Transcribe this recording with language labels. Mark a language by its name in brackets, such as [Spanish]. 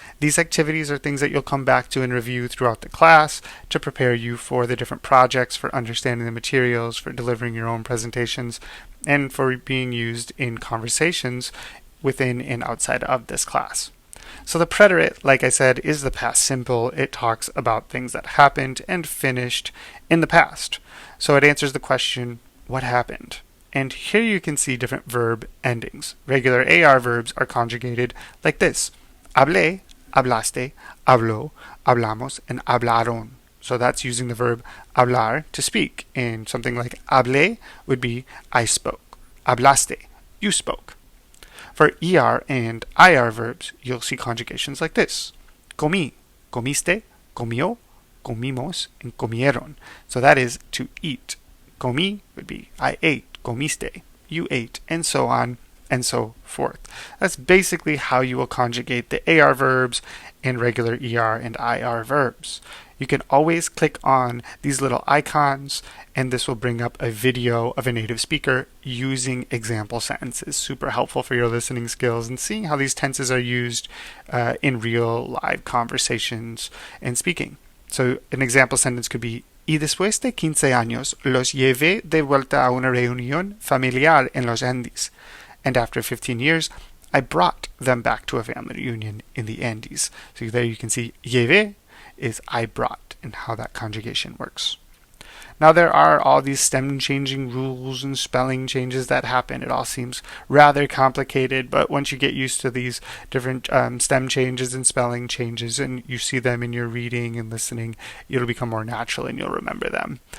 [English] These activities are things that you'll come back to and review throughout the class to prepare you for the different projects, for understanding the materials, for delivering your own presentations, and for being used in conversations within and outside of this class. So the preterit, like I said, is the past simple. It talks about things that happened and finished in the past. So it answers the question, what happened? And here you can see different verb endings. Regular AR verbs are conjugated like this. [Spanish] Hablé, hablaste, habló, hablamos, and hablaron. [English] So that's using the verb hablar to speak. And something like hablé would be I spoke. Hablaste, you spoke. For ER and IR verbs, you'll see conjugations like this. [Spanish] Comí, comiste, comió, comimos, and comieron. [English] So that is to eat. Comí would be I ate. Comiste, you ate, and so on and so forth. That's basically how you will conjugate the AR verbs and regular ER and IR verbs. You can always click on these little icons, and this will bring up a video of a native speaker using example sentences. Super helpful for your listening skills and seeing how these tenses are used in real live conversations and speaking. So an example sentence could be, [Spanish] y después de 15 años los llevé de vuelta a una reunión familiar en los Andes. [English] And after 15 years, I brought them back to a family reunion in the Andes. So there you can see llevé is I brought, and how that conjugation works. Now there are all these stem changing rules and spelling changes that happen. It all seems rather complicated, but once you get used to these different stem changes and spelling changes, and you see them in your reading and listening, it'll become more natural and you'll remember them.